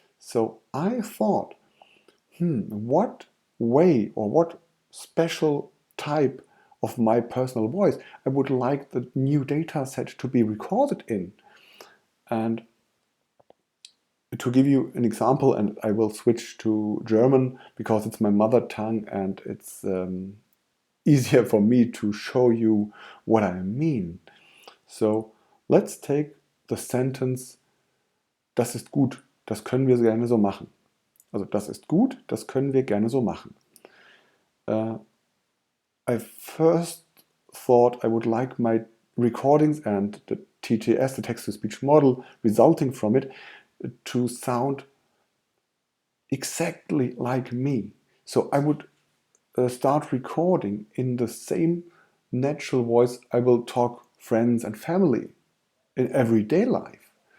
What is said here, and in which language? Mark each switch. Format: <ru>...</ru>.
<en>So I thought, what way or what special type of my personal voice I would like the new data set to be recorded in. And to give you an example, and I will switch to German because it's my mother tongue and it's easier for me to show you what I mean. So let's take the sentence,</en> <de>das ist gut, das können wir gerne so machen. Also das ist gut, das können wir gerne so machen.</de> <en>I first thought I would like my recordings and the TTS, the text-to-speech model, resulting from it, to sound exactly like me. So I would start recording in the same natural voice I will talk friends and family in everyday life.</en>